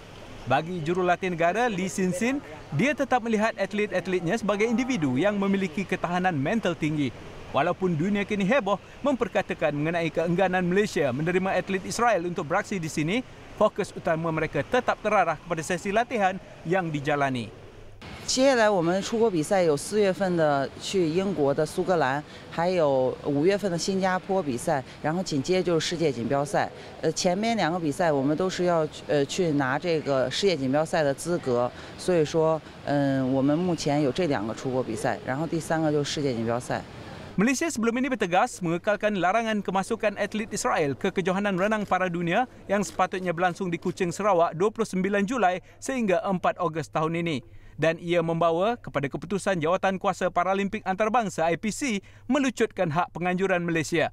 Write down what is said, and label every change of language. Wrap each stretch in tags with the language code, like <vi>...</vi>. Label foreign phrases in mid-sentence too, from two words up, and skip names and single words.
<ms>Bagi jurulatih negara Lee Sin Sin, dia tetap melihat atlet-atletnya sebagai individu yang memiliki ketahanan mental tinggi. Walaupun dunia kini heboh memperkatakan mengenai keengganan Malaysia menerima atlet Israel untuk beraksi di sini, fokus utama mereka tetap terarah kepada sesi latihan yang dijalani.</ms> <zh>接下来我们出国比赛有4月份的去英国的苏格兰，还有5月份的新加坡比赛，然后紧接就是世界锦标赛。前面2个比赛我们都是要去拿这个世界锦标赛的资格，所以说我们目前有这2个出国比赛，然后第3个就是世界锦标赛。</zh> <ms>Malaysia sebelum ini bertegas mengekalkan larangan kemasukan atlet Israel ke kejohanan renang para dunia yang sepatutnya berlangsung di Kuching, Sarawak 29 Julai sehingga 4 Ogos tahun ini. Dan ia membawa kepada keputusan Jawatankuasa Paralimpik Antarabangsa IPC melucutkan hak penganjuran Malaysia.</ms>